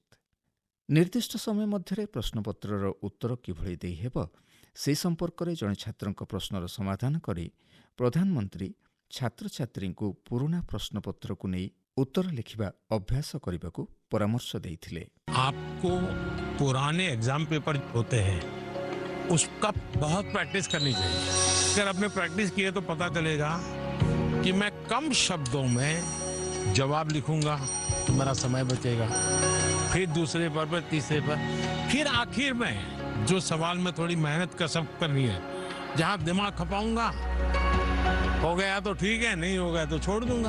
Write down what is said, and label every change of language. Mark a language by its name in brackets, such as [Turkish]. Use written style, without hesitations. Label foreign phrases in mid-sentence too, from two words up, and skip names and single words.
[Odia] ନିର୍ଦ୍ଦିଷ୍ଟ ସମୟ ମଧ୍ୟରେ ପ୍ରଶ୍ନପତ୍ରର ଉତ୍ତର କିଭଳି ଦେଇହେବ ସେ ସମ୍ପର୍କରେ ଜଣେ ଛାତ୍ରଙ୍କ ପ୍ରଶ୍ନର ସମାଧାନ କରି ପ୍ରଧାନମନ୍ତ୍ରୀ ଛାତ୍ରଛାତ୍ରୀଙ୍କୁ ପୁରୁଣା ପ୍ରଶ୍ନପତ୍ରକୁ ନେଇ ଉତ୍ତର ଲେଖିବା ଅଭ୍ୟାସ କରିବାକୁ ପରାମର୍ଶ ଦେଇଥିଲେ। [Hindi] आपको पुराने [English] exam paper [Hindi] होते हैं उसका बहुत प्रैक्टिस करनी चाहिए। अगर आपने प्रैक्टिस की है तो पता चलेगा कि मैं कम शब्दों में जवाब लिखूंगा तो मेरा समय बचेगा। फिर दूसरे पर तीसरे पर, फिर आखिर में जो सवाल में थोड़ी मेहनत कसम करनी है, जहां दिमाग खपाऊंगा, हो गया तो ठीक है, नहीं हो गया तो छोड़ दूंगा।